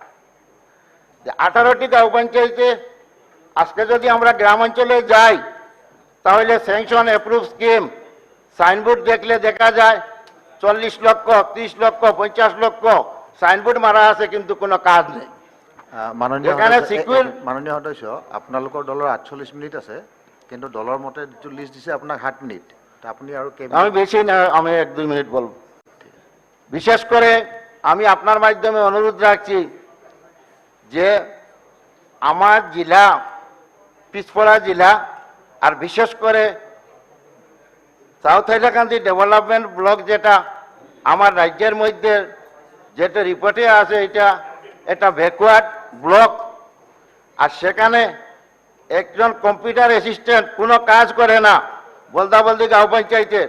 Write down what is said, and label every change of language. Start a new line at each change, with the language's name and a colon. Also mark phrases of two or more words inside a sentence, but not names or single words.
Bangla: 18টি গাঁও পঞ্চায়েতে আজকে যদি আমরা গ্রামাঞ্চলে যাই তাহলে
English: sanction approve scheme signboard
Bangla: দেখলে দেখা যায় 40 লক্ষ 30 লক্ষ 50 লক্ষ সাইনবোর্ড মারা আছে কিন্তু কোনো কাজ নেই।
Assamese: মাননীয় সদস্য আপোনালোকৰ দলৰ 48 মিনিট আছে কিন্তু দলৰ মতে যিটো লিষ্ট দিছে আপোনাক 7 মিনিট আপনি আৰু
Bangla: আমি বেশি না আমি 1-2 মিনিট বলবো। বিশেষ করে আমি আপনার মাধ্যমে অনুরোধ রাখছি যে আমার জেলা পিছপড়া জেলা আর বিশেষ করে সাউথ হাইলাকান্দি ডেভেলপমেন্ট ব্লক যেটা আমার রাজ্যের মধ্যে যেটা রিপোর্টে আছে এটা
English: backward block
Bangla: আর সেখানে একজন
English: computer assistant
Bangla: কোনো কাজ করে না বলদাবলদি গাঁও পঞ্চায়েতের।